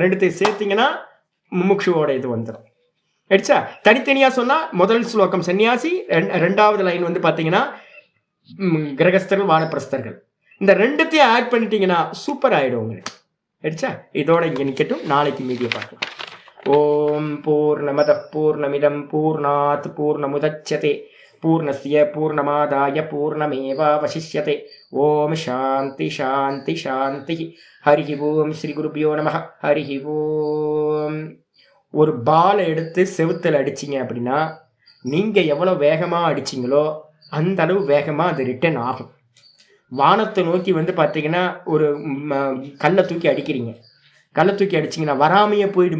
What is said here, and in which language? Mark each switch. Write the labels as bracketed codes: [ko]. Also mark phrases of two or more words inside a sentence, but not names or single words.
[ta] 2த்தையும் சேர்த்திங்கன்னா முமுட்சுவோட இது வந்துடும். ஆயிடுச்சா, தனித்தனியாக சொன்னால் முதல் ஸ்லோகம் சன்னியாசி, 2வது லைன் வந்து பார்த்தீங்கன்னா கிரகஸ்தர்கள் வானப்பிரஸ்தர்கள். இந்த ரெண்டுத்தையும் ஆட் பண்ணிட்டீங்கன்னா சூப்பர் ஆகிடும் உங்களுக்கு. ஆயிடுச்சா? இதோட இங்கே நிற்கட்டும், நாளைக்கு மீடியா பார்க்கலாம். [sa] ओम् पूर्णमद पूर्णमिदम् पूर्णात् पूर्णमुदच्यते पूर्णस्य पूर्णमादाय पूर्णमेवावशिष्यते. ओम् शान्ति शान्ति शान्ति. हरि ओम्. श्री गुरुभ्यो नम. हरि ओम्. [ta] ஒரு பாலை எடுத்து செவுத்தில் அடிச்சிங்க அப்படின்னா நீங்கள் எவ்வளோ வேகமாக அடிச்சிங்களோ அந்த அளவு வேகமாக அது ரிட்டர்ன் ஆகும். வானத்தை நோக்கி பார்த்தீங்கன்னா ஒரு கல்லை தூக்கி அடிக்கிறீங்க, கல்லை தூக்கி அடிச்சிங்கன்னா வராமையே போயிடுமா?